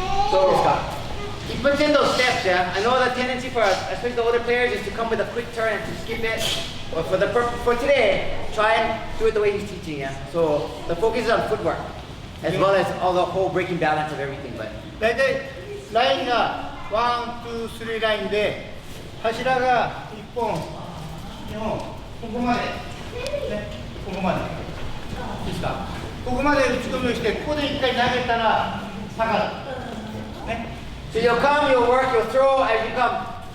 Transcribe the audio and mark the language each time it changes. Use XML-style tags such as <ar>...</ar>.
<en>So keep within those steps, yeah. I know the tendency for especially the older players is to come with a quick turn and to skip it. But for today, try and do it the way he's teaching, yeah. So the focus is on footwork, as well as all the whole breaking balance of everything. But</en> <ja>だいたいラインが1、2、3ラインで柱が1本、2本、ここまで、ね、ここまで。いいですか？ここまで打ち込みをして、ここで1回投げたら下がる。ね。</ja> <en>so you'll come, you'll work, you'll throw as you come.</en>